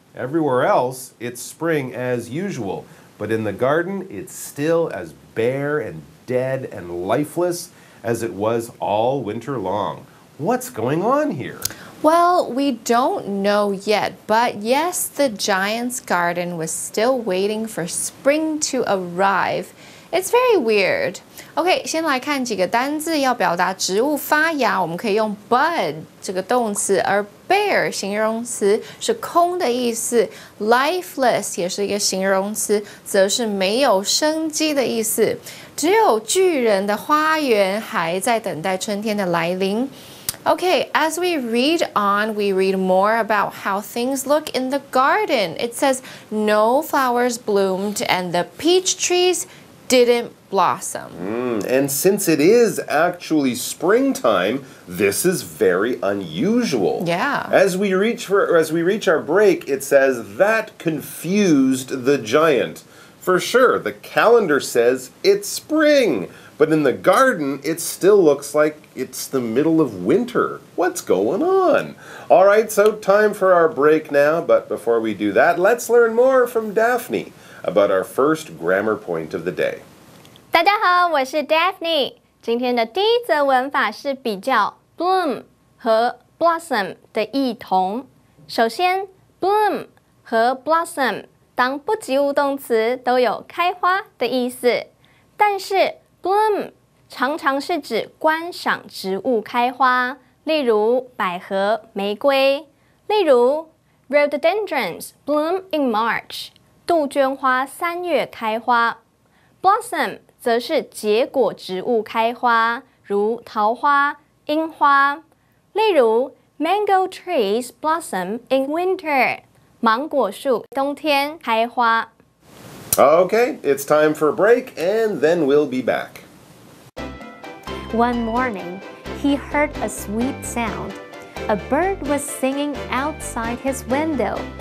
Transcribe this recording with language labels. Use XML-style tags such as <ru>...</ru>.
<en>Everywhere else, it's spring as usual. But in the garden, it's still as bare and dead and lifeless as it was all winter long. What's going on here? Well, we don't know yet, but yes, the giant's garden was still waiting for spring to arrive. It's very weird.</en> <zh>OK, 先来看几个单字要表达植物发芽，我们可以用 bud 这个动词，而 bare 形容词是空的意思 ，lifeless 也是一个形容词，则是没有生机的意思。只有巨人的花园还在等待春天的来临。</zh> <en>Okay, as we read on, we read more about how things look in the garden. It says no flowers bloomed and the peach trees didn't blossom. And since it is actually springtime, this is very unusual. Yeah. As we reach our break, it says that confused the giant. For sure, the calendar says it's spring. But in the garden, it still looks like it's the middle of winter. What's going on? All right, so time for our break now. But before we do that, let's learn more from Daphne about our first grammar point of the day.</en> <zh>大家好，我是 Daphne。今天的第一则文法是比较 bloom 和 blossom 的异同。首先 bloom 和 blossom 当不及物动词都有开花的意思，但是bloom 常常是指观赏植物开花，例如百合、玫瑰。例如</zh> <en>rhododendrons bloom in March，</en> <zh>杜鹃花3月开花。 blossom 则是结果植物开花，如桃花、樱花。例如</zh> <en>mango trees blossom in winter，</en> <zh>芒果树冬天开花。</zh> <en>Okay, it's time for a break, and then we'll be back. One morning, he heard a sweet sound. A bird was singing outside his window.</en>